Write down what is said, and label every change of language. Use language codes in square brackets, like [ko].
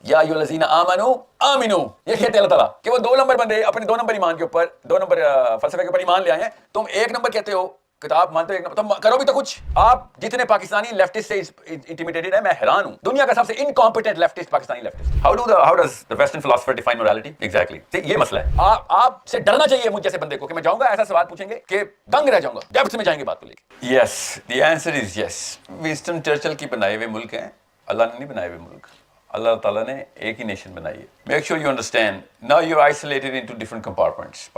[ar] یا ایھا الذین آمنوا آمنو، [ur] یہ کہتے ہیں اللہ تعالیٰ کہ وہ 2 نمبر بندے اپنے 2 نمبر ایمان کے اوپر 2 نمبر فلسفے کے اوپر ایمان لے آئے ہیں. تم 1 نمبر کہتے ہو، کتاب مانتے ہو 1 نمبر، تم کرو بھی تو کچھ. آپ جتنے پاکستانی لیفٹسٹ سے انٹیمیڈیٹڈ ہیں، میں حیران ہوں. دنیا کا سب سے incompetent leftist Pakistani leftist. [en] How does the western philosopher define morality exactly؟ [ur] یہ مسئلہ ہے. آپ سے ڈرنا چاہیے مجھ جیسے بندے کو کہ میں جاؤں گا ایسا سوال پوچھیں گے کہ دنگ رہ جاؤں گا. ڈیپتھ میں جائیں گے بات کو لے کے. [en] Yes the answer is yes. [ur] Winston Churchill کی بنائے ہوئے ملک ہیں، اللہ نے نہیں بنائے ہوئے ملک. اللہ تعالیٰ نے ایک ہی نیشن بنائی ہے. [en] Make sure you understand. Now you isolated into different compartments.